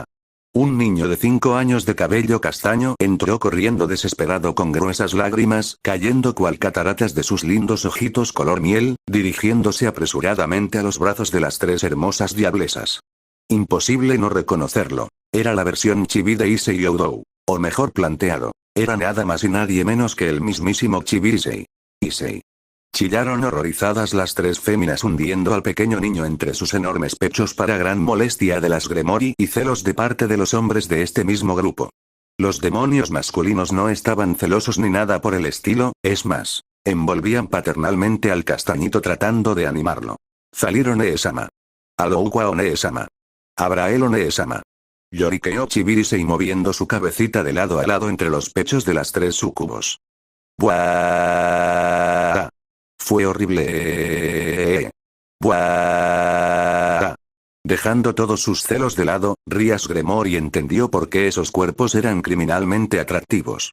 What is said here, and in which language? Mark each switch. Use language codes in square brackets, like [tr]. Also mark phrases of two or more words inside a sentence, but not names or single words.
[es] Un niño de 5 años de cabello castaño entró corriendo desesperado con gruesas lágrimas cayendo cual cataratas de sus lindos ojitos color miel, dirigiéndose apresuradamente a los brazos de las 3 hermosas diablesas. Imposible no reconocerlo. Era la versión chibi de Issei Oudou. O mejor planteado, era nada más y nadie menos que el mismísimo chibi Issei. Issei. Chillaron horrorizadas las 3 féminas hundiendo al pequeño niño entre sus enormes pechos para gran molestia de las Gremory y celos de parte de los hombres de este mismo grupo. Los demonios masculinos no estaban celosos ni nada por el estilo, es más, envolvían paternalmente al castañito tratando de animarlo. Zaliro Nee-sama. Alouka Nee-sama. Abrael Nee-sama. Lloriqueó Chibirisei moviendo su cabecita de lado a lado entre los pechos de las 3 súcubos. ¡Buah! Fue horrible. ¡Buah! Dejando todos sus celos de lado, Rias Gremory entendió por qué esos cuerpos eran criminalmente atractivos.